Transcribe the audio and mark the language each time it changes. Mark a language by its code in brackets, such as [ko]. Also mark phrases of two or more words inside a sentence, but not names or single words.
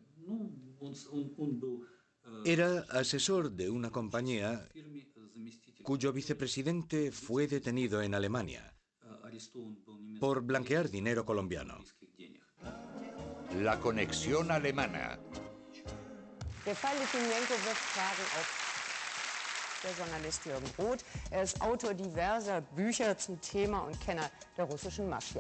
[es] Era asesor de una compañía cuyo vicepresidente fue detenido en Alemania por blanquear dinero colombiano. La conexión alemana. [de] Der Fall Litvinenko wird Fragen auf der Journalist Jürgen Roth. Er ist Autor diverser Bücher zum Thema und Kenner der russischen Mafia.